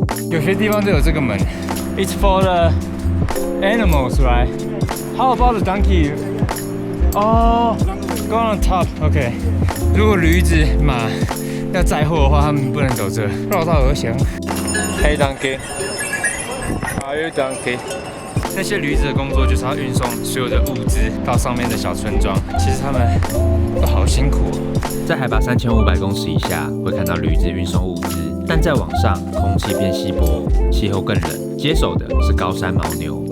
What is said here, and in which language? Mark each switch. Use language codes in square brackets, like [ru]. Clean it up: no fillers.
[zh] 有些地方都有这个门 [en] ，It's for the animals, right? How about the donkey? Oh, go on top. OK. [zh] 如果驴子、马要载货的话，他们不能走这，绕道而行。 [en] Hey donkey, are you donkey? [zh] 那些驴子的工作就是要运送所有的物资到上面的小村庄，其实他们都好辛苦哦。在海拔3500公尺以下，会看到驴子运送物资。但再往上，空气变稀薄，气候更冷，接手的是高山牦牛。